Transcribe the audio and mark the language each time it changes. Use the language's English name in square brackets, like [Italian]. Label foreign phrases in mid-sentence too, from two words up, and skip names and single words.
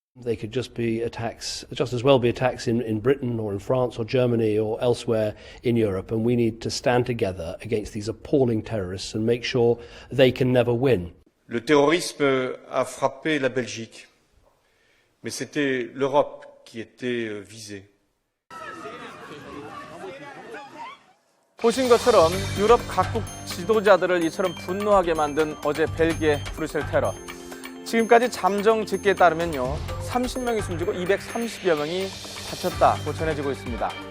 [English] They could just as well be attacks in Britain or in France or Germany or elsewhere in Europe, and we need to stand together against these appalling terrorists and make sure they can never win. [French] Le terrorisme a frappé la Belgique, mais c'était l'Europe qui était visée. [Korean] 보신 것처럼 유럽 각국 지도자들을 이처럼 분노하게 만든 어제 벨기에 브뤼셀 테러. 지금까지 잠정 집계에 따르면요, 30명이 숨지고 230여 명이 다쳤다고 전해지고 있습니다.